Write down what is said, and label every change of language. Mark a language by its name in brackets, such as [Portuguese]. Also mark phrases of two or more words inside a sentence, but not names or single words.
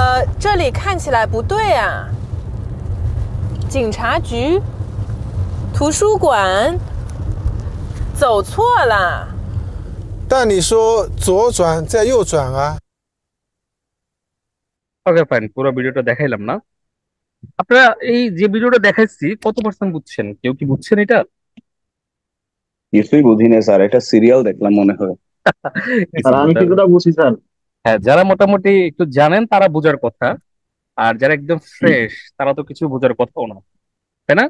[Chinese] 这里看起来不对啊。警察局、图书馆，走错了。但你说左转再右转啊。 [English] okay fine, [Bangla] পুরো ভিডিওটা দেখাইলাম না। আপনারা এই যে ভিডিওটা দেখাইছি কত পার্সেন্ট বুঝছেন? কেউ কি বুঝছেন এটা? কিছুই বুঝি না স্যার, এটা সিরিয়াল দেখলাম মনে হয়। স্যার আমি কিছুটা বুঝি স্যার। হ্যাঁ, যারা মোটামুটি একটু জানেন তারা বোঝার কথা, আর যারা একদম ফ্রেশ তারা তো কিছু বোঝার কথাও না, তাই না?